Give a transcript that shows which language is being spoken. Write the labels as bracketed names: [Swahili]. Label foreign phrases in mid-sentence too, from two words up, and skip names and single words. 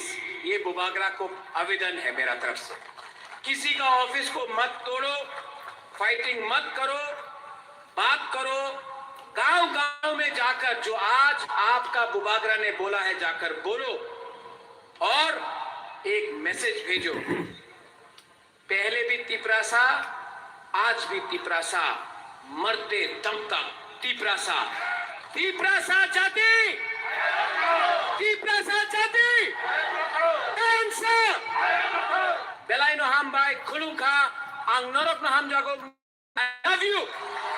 [Hindi] ये बुबागरा को आवेदन है मेरा तरफ से, किसी का ऑफिस को मत तोड़ो, फाइटिंग मत करो, बात करो, गांव-गांव में जाकर जो आज आपका बुबागरा ने बोला है जाकर बोलो और एक मैसेज भेजो। पहले भी तिपरासा, आज भी तिपरासा, मरते दम तक तिपरासा। तिपरासा जाति, तिपरासा जाति, [Kok Borok] dansa. Belai no ham bai kulungka, ang norok no ham jago. [English] I love you.